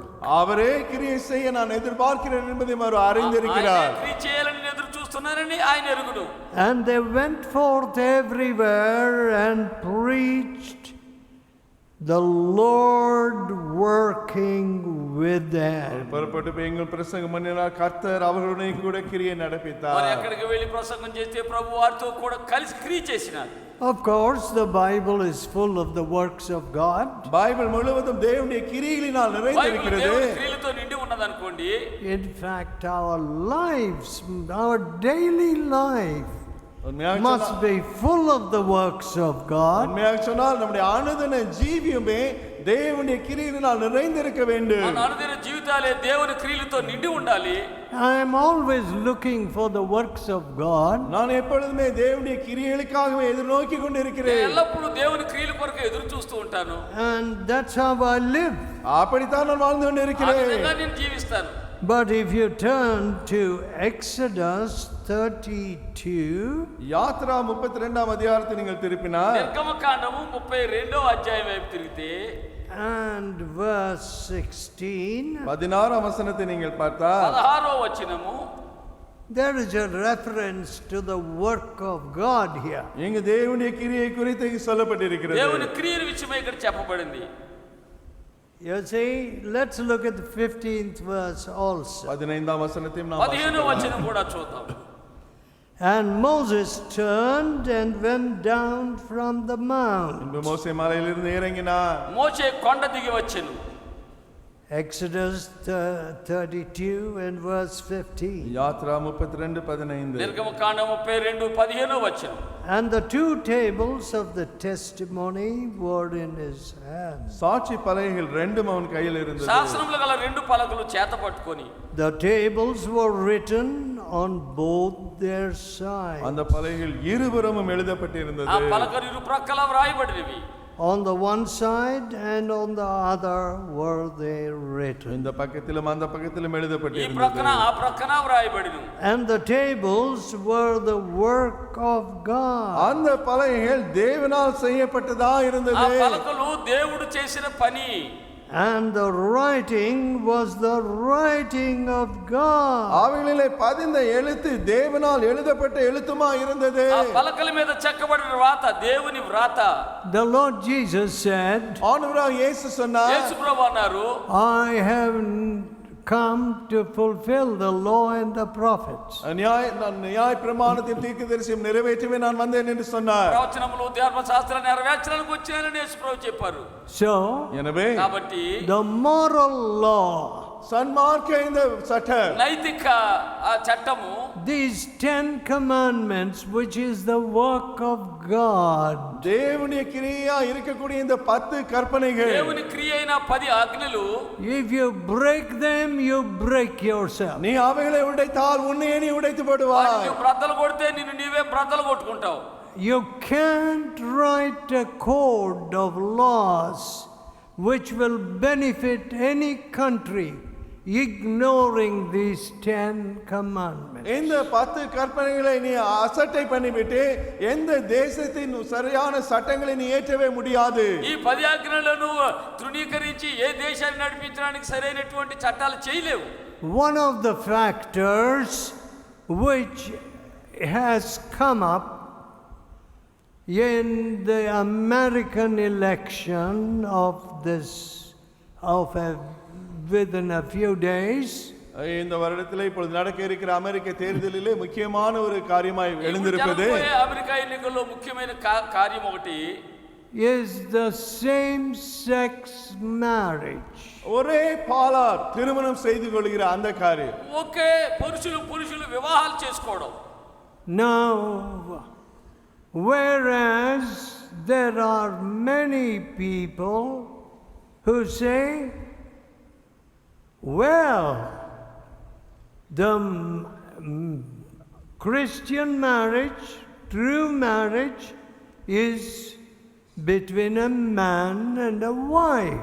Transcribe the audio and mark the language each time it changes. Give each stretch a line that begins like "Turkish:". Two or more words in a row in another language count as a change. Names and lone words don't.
Tamil: அவரே கிரியை செய்ய நான் எதிர்பார்க்கிறேன் என்பதை அவர் அறிந்திருக்கிறார்.
Telugu: ఆయన క్రియ చేయాలని ఎదురు చూస్తున్నారని ఆయన ఎరుగును.
English: And they went forth everywhere and preached, the Lord working with them.
Tamil: புறப்பட்டு போய் எங்கள் பிரசங்கம் பண்ணினார். கர்த்தர் அவர்களுடன் கூட கிரியை
Telugu: మరి
Tamil: நடப்பித்தார்.
Telugu: ఎక్కడికి వెళ్ళి ప్రసంగం చేస్తే ప్రభు వారితో కూడా కలిసి క్రియ చేసినారు.
English: Of course, the Bible is full of the works of God.
Tamil: பைபிள் முழுவதும் தேவனுடைய கிரியைகளினால்
Telugu: బైబిల్
Tamil: நிறைந்திருக்கிறது.
Telugu: దేవుని క్రియలతో నిండి ఉన్నదనుకోండి.
English: In fact, our lives, our daily life
Tamil: உண்மையாக
English: must be full of the works of God.
Tamil: உண்மையாக சொன்னால் நம்முடைய அனுதின ஜீவியமே தேவனுடைய கிரியைகளினால் நிறைந்திருக்க வேண்டும்.
Telugu: మన అనుదిన జీవితాలే దేవుని క్రియలతో నిండి ఉండాలి.
English: I am always looking for the works of God.
Tamil: நான் எப்பொழுதுமே தேவனுடைய கிரியைகளுக்காகவே எதிர்நோக்கி
Telugu: నేను
Tamil: கொண்டிருக்கிறேன்.
Telugu: ఎల్లప్పుడూ దేవుని క్రియల కొరకు ఎదురు చూస్తూ ఉంటాను.
English: And that's how I live.
Tamil: அப்படித்தான் நான் வாழ்ந்து
Telugu: ఆ
Tamil: கொண்டிருக்கிறேன்.
Telugu: విధంగా నేను జీవిస్తాను.
English: But if you turn to Exodus 32,
Tamil: யாத்ரா 32ஆம் அதிகாரத்தை நீங்கள் திருப்பினால்
Telugu: నిర్గమకాండము 32వ అధ్యాయం వైపు తిరిగితే
English: and verse 16,
Tamil: 16ஆம் வசனத்தை நீங்கள் பார்த்தால்
Telugu: 16వ వచనము
English: there is a reference to the work of God here.
Tamil: இங்கு தேவனுடைய கிரியை குறித்து சொல்லப்பட்டிருக்கிறது.
Telugu: దేవుని క్రియల విషయమై ఇక్కడ చెప్పబడింది.
English: You see, let's look at the 15th verse also.
Tamil: 15ஆம் வசனத்தையும் நாம்
Telugu: 15వ వచనం కూడా చూద్దాం.
English: And Moses turned and went down from the mount.
Tamil: இன்ப மோசே மலையிலிருந்து இறங்கினார்.
Telugu: మోషే కొండ దిగి వచ్చెను.
English: Exodus 32 and verse 15.
Tamil: யாத்ரா 32:15.
Telugu: నిర్గమకాండం 32:15వ వచనం.
English: And the two tables of the testimony were in his hands.
Tamil: சாட்சி பலகைகள் ரெண்டும் அவன் கையில் இருந்தது.
Telugu: శాసనములు గల రెండు పలకలు చేత పట్టుకొని
English: The tables were written on both their sides.
Tamil: அந்த பலகைகள் இருபுறமும்
Telugu: ఆ
Tamil: எழுதப்பட்டிருந்தது.
Telugu: పలకలు ఇరు ప్రక్కల వ్రాయబడినవి.
English: On the one side and on the other were they written.
Tamil: இந்த பக்கத்திலும் அந்த பக்கத்திலும்
Telugu: ఈ
Tamil: எழுதப்பட்டிருந்தது.
Telugu: ప్రక్కన ఆ ప్రక్కన వ్రాయబడిను.
English: And the tables were the work of God.
Tamil: அந்த பலகைகள் தேவனால் செய்யப்பட்டதா
Telugu: ఆ
Tamil: இருந்தது.
Telugu: పలకలు దేవుడు చేసిన పని.
English: And the writing was the writing of God.
Tamil: அவைகளிலே பதிந்த எழுத்து தேவனால் எழுதப்பட்ட எழுத்துமா இருந்தது.
Telugu: ఆ పలకల మీద చెక్కబడిన వ్రాత దేవుని వ్రాత.
English: The Lord Jesus said,
Tamil: ஆண்டவராக இயேசு சொன்னார்,
Telugu: యేసు ప్రభు అన్నారు,
English: I have come to fulfill the law and the prophets.
Tamil: நியாய பிரமாணத்தையும் தீர்க்கதரிசியும் நிறைவேற்றவே நான் வந்தேன் என்று சொன்னார்.
Telugu: ప్రవచనములు ధర్మశాస్త్రాన్ని నెరవేర్చడానికి వచ్చానని యేసు ప్రభు చెప్పారు.
English: So,
Tamil: எனவே
Telugu: కాబట్టి
English: the moral law
Tamil: சன்மார்க்க இந்த சட்டம்
Telugu: నైతిక ఆ చట్టము
English: these 10 commandments, which is the work of God,
Tamil: தேவனுடைய கிரியா இருக்கக்கூடிய இந்த 10 கற்பனைகள்
Telugu: దేవుని క్రియ అయిన 10 ఆజ్ఞలు
English: if you break them, you break yourself.
Tamil: நீ அவைகளை உடைத்தால் உன்னையே நீ உடைத்து போடுவாய்.
Telugu: నువ్వు బ్రద్దలు కొడితే నిన్ను నీవే బ్రద్దలు కొట్టుకుంటావు.
English: You can't write a code of laws which will benefit any country ignoring these 10 commandments.
Tamil: இந்த 10 கற்பனைகளை நீ அசட்டை பண்ணிவிட்டு எந்த தேசத்தின் சரியான சட்டங்களை நீ ஏற்றவே முடியாது.
Telugu: ఈ 10 ఆజ్ఞలను తృణీకరించి ఏ దేశాన్ని నడిపించడానికి సరైనటువంటి చట్టాలు చేయలేవు.
English: One of the factors which has come up in the American election within a few days,
Tamil: இந்த வருடத்திலே இப்பொழுது நடக்க இருக்கிற அமெரிக்க தேர்தலிலே முக்கியமான ஒரு காரியமாய் எழுந்திருப்பது
Telugu: అమెరికా ఎన్నికల్లో ముఖ్యమైన కార్యం ఒకటి
English: is the same sex marriage.
Tamil: ஒரே பாலார் திருமணம் செய்து கொள்கிற அந்த காரியம்.
Telugu: ఒకే పురుషులు వివాహాలు చేసుకోవడం.
English: Now, whereas there are many people who say, well, the Christian marriage, true marriage, is between a man and a wife.